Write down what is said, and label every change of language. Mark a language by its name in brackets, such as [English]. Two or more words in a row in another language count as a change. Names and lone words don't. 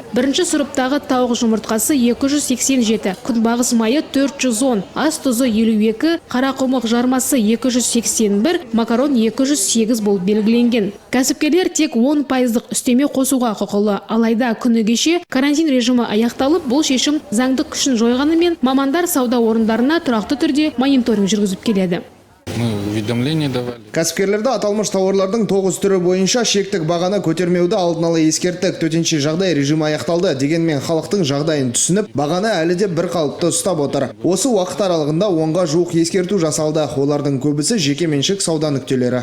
[Kazakh] Бірінші сұрыптағы тауық жұмыртқасы 287, күнбағыс майы 410, ас тұзы 52, қарақұмық жармасы 281, макарон 208 болып белгіленген. Кәсіпкерлер тек 10% үстеме қосуға құқылы. Алайда күні кеше карантин режимі аяқталып, бұл шешім заңдық күшін жойғанымен мамандар сауда орындарына тұрақты түрде мониторинг жүргізіп келеді. [Russian] Мы уведомление давали. [Kazakh] Кәсіпкерлерді аталмыш тауарлардың 9 түрі бойынша шектік бағаны көтермеуді алдын ала ескерттік. Төтенше жағдай режимі аяқталды. Дегенмен халықтың жағдайын түсініп, бағаны әлі де бір қалыпты ұстап отыр. Осы уақыт аралығында 10-ға жуық ескерту жасалды. Олардың көбісі жеке меншік сауда нүктелері.